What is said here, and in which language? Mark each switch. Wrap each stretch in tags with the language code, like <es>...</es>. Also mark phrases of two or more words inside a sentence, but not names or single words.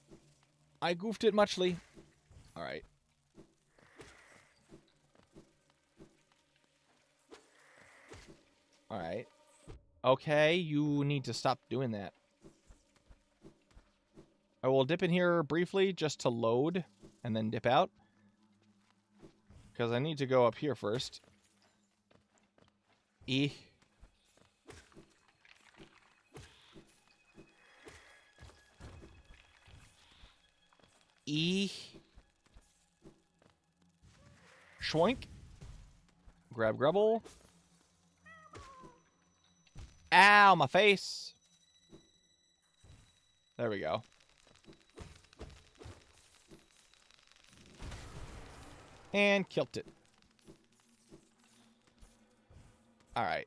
<en>I goofed it muchly. All right. All right. Okay, you need to stop doing that. I will dip in here briefly just to load and then dip out. Because I need to go up here first. E. E. Schwoink. Grab Grubble. Ow, my face. There we go. And killed it. Alright.</en>